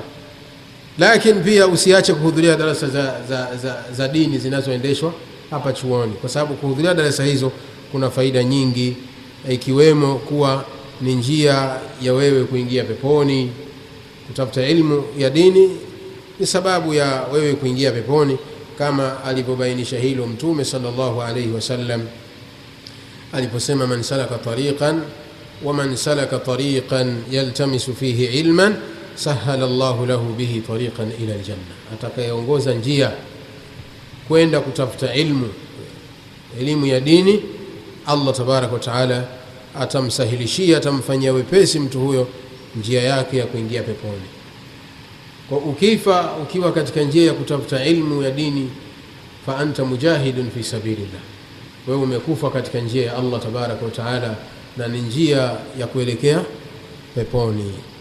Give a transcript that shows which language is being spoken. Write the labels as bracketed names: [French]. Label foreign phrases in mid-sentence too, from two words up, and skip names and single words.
[Swahili] Lakini pia usiache kuhudhuria darasa za dini zinazoendeshwa hapa chuoni, kwa sababu kuhudhuria darasa hizo kuna faida nyingi, ikiwemo kuwa ni njia ya wewe kuingia peponi. Kutafuta elimu ya dini ni sababu ya wewe kuingia peponi, kama alivyobainisha hilo Mtume [Arabic] صلى الله عليه وسلم [Swahili] aliposema, [Arabic] من سلك طريقا ومن سلك طريقا يلتمس فيه علما سهل الله له به طريقا إلى الجنة, [Swahili] atakayeongoza njia kwenda kutafuta elimu ya dini, Allah [Arabic] تبارك وتعالى [Swahili] atamsahilishia, atamfanyia wepesi mtu huyo njia yake ya kuingia peponi. Kwa ukiwa katika njia ya kutafuta ilmu ya dini, [Arabic] فأنت مجاهد في سبيل الله, [Swahili] wewe umekufa katika njia ya Allah [Arabic] تبارك وتعالى, [Swahili] na ni njia ya kuelekea peponi.